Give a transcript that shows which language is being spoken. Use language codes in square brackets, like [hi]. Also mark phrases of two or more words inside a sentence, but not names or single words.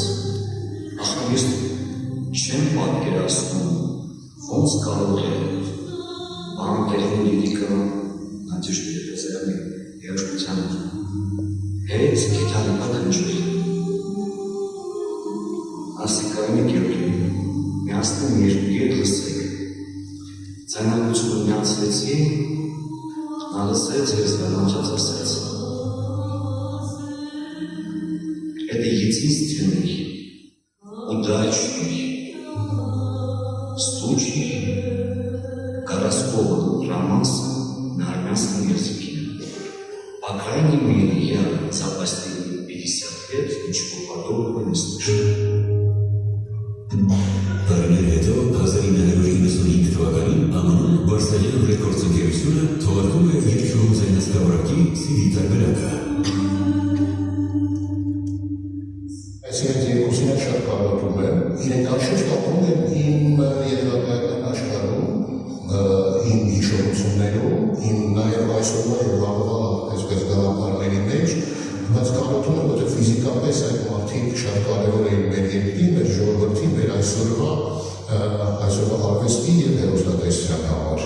[hy] «Ախր ես չեմ պատկերացնում, ոնց կարող է բանտերին լիրիկը Նադեժդա Երազարյանի երաժշտության հետ գիտարի հնչել»։ Ասի Կայնի Գեորգի, միասին երկու երգ լսեք։ Ձայնագրությունը միացրեցի, նա լսեց և զարմացած ասաց. [ru] «Это единственный, удачный случай городского романса на армянском языке. По крайней мере, я за последние 50 лет ничего подобного не слышал». [hy] Տարիներ հետո 1995 թվականին ԱՄՆ-ում Բարսելյան ռեկորդս ընկերությունը թողարկում է երգչուհու ձայնասկավառակի CD տարբերակը։ Այս երկուսին շատ կարոտում եմ, իրենք անշուշտ ապրում են իմ երևակայական աշխարհում, իմ հիշողություններում, իմ նաև այսօրվա և վաղվա այսպես գաղափարների մեջ, բայց կարոտում եմ, որտեղ ֆիզիկապես այդ մարդիկ շատ կարևոր էին մեր երկրի, մեր ժողովրդի, մեր այսօրվա արվեստի և հեռուստատեսության համար։